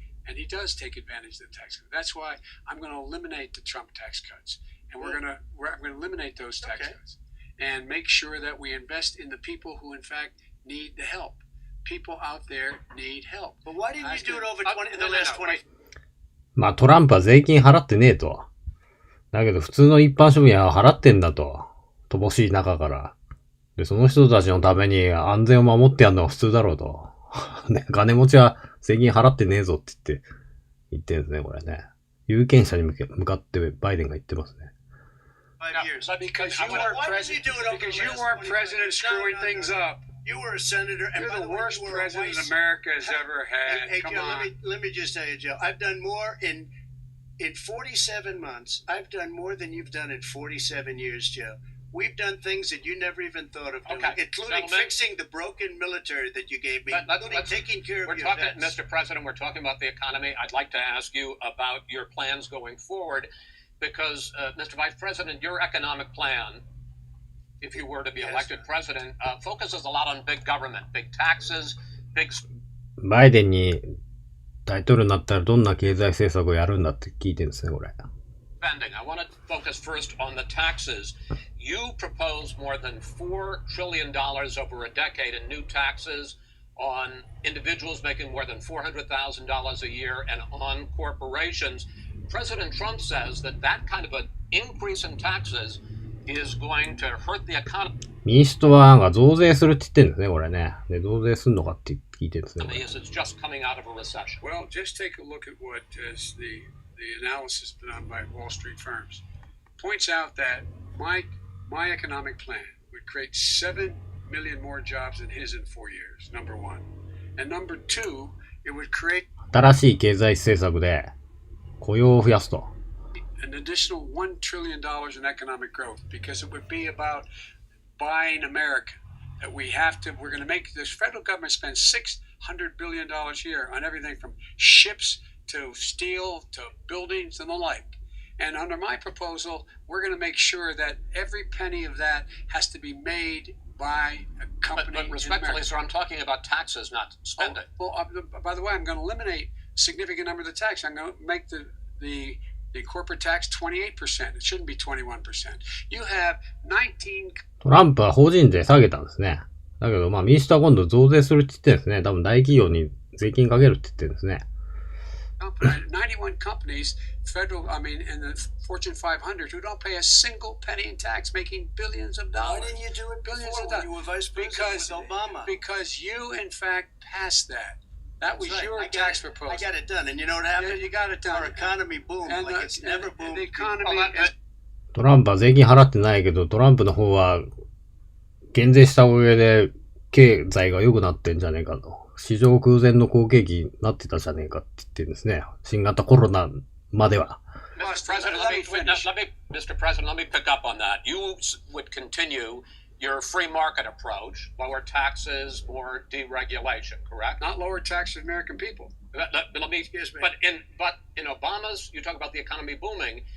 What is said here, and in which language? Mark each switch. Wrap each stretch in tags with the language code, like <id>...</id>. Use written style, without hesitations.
<en>And he does take advantage of the tax code. That's why I'm going to eliminate the Trump tax cuts. And I'm going to eliminate those tax cuts and make sure that we invest in the people who in fact need the help. People out there need help. But why didn't you do it over in the last 20?</en> <ja>まあトランプは税金払ってねえと。だけど普通の一般庶民は払ってんだと。乏しい中から。で、その人たちのために安全を守ってやるのは普通だろうと。ね、金持ちは税金払ってねえぞって言ってるんですね、これね。有権者に向かってバイデンが言ってますね。</ja> <en>Because you weren't president screwing things up. You were a senator, and you're the worst president America has ever had. Hey, Come Joe, on. let me just tell you, Joe. I've done more in 47 months. I've done more than you've done in 47 years, Joe. We've done things that you never even thought of doing, including fixing the broken military that you gave me, including taking care of your vets. Mr. President, we're talking about the economy. I'd like to ask you about your plans going forward, because, Mr. Vice President, your economic plan, if you were to be elected president, focuses a lot on big government, big taxes, big...</en> <ja>バイデンに大統領になったらどんな経済政策をやるんだって聞いてるんですね、これ。</ja> <en>Spending. I want to focus first on the taxes. You propose more than $4 trillion over a decade in new taxes on individuals making more than $400,000 a year and on corporations. President Trump says that kind of an increase in taxes is going to hurt the economy.</en> <ja>民主党はなんか増税するって言ってるんですね、これね。で、増税するのかって聞いてるんですね。</ja> <en>It's just coming out of a recession. Well, just take a look at what is the analysis done by Wall Street firms. Points out that my economic plan would create 7 million more jobs than his in 4 years, number one. And number two, it would create</en> <ja>新しい経済政策で雇用を増やすと。</ja> <en>an additional $1 trillion in economic growth because it would be about buying America. That we're going to make this federal government spend $600 billion a year on everything from ships to steel to buildings and the like. And under my proposal, we're going to make sure that every penny of that has to be made by a company. But respectfully, sir, I'm talking about taxes, not spending. By the way, I'm going to eliminate a significant number of the tax. I'm going to make the corporate tax 28%. It shouldn't be 21%. You have 19...</en> <ja>トランプは法人税下げたんですね。だけど、まあ民主党は今度増税するって言ってるんですね。多分大企業に税金かけるって言ってるんですね。</ja> <en>91 companies, in the Fortune 500 who don't pay a single penny in tax, making billions of dollars. Why didn't you do it before when you were vice president with Obama? Because you, in fact, passed that. That was your tax proposal. I got it done, and you know what happened? Yeah, you got it done. Our economy boomed like it's never boomed. The economy is...</en> <ja>トランプは税金払ってないけど、トランプの方は減税したおかげで経済が良くなってんじゃねえかと。史上空前の好景気になってたじゃねえかって言ってるんですね。新型コロナまでは。</ja> <en>Mr. President, let me pick up on that. You would continue your free market approach, lower taxes, more deregulation, correct? Not lower taxes for American people. But in Obama's, you talk about the economy booming.</en>